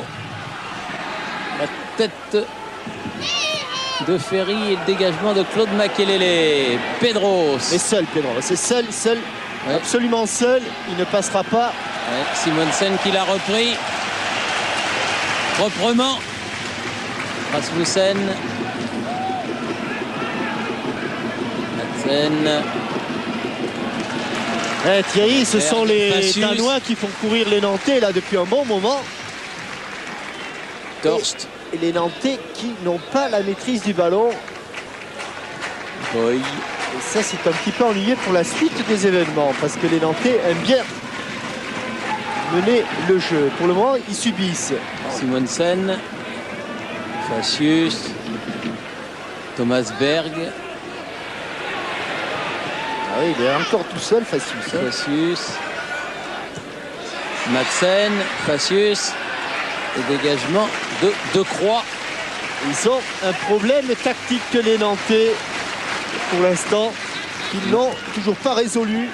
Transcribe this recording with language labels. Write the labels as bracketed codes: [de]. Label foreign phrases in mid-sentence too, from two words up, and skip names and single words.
[fr] La tête de Ferry et le dégagement de Claude Makelele. Pedros. Mais seul Pedro, c'est seul, Ouais. absolument seul. Il ne passera pas. Ouais, Simonsen qui l'a repris. Proprement. Rasmussen. Madsen. Thierry, ce sont les Facius. Danois qui font courir les Nantais là depuis un bon moment. Torst. Et les Nantais qui n'ont pas la maîtrise du ballon. Boy. Et ça, c'est un petit peu ennuyeux pour la suite des événements parce que les Nantais aiment bien mener le jeu. Pour le moment, ils subissent. Simonsen. Facius. Thomas Berg. Ah oui, il est encore tout seul, Facius. Hein. Facius. Madsen. Facius. Et dégagement de Croix. Ils ont un problème tactique que les Nantais, pour l'instant, qu'ils n'ont toujours pas résolu.